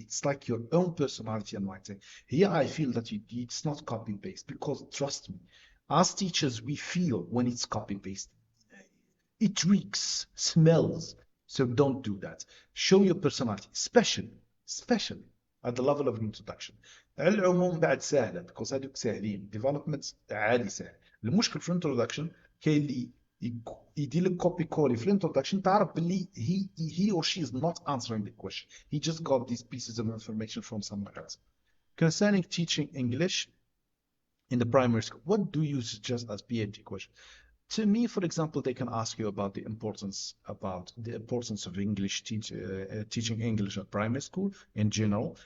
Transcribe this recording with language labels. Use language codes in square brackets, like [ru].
[en] It's like your own personality in writing. Here I feel that it's not copy paste, because trust me, as teachers, we feel when it's copy paste. It reeks, smells. So don't do that. Show your personality, especially at the level of introduction. [ar] العموم بعد سهلة because هذوك سهلين. Development عادي سهل. المشكل في introduction كاين اللي يدير لك كوبي كولي في introduction تعرف باللي [en] he or she is not answering the question. He just got these pieces of information from somewhere else. Concerning teaching English in the primary school, what do you suggest as PhD question? To me, for example, they can ask you about the importance of English teaching English at primary school in general.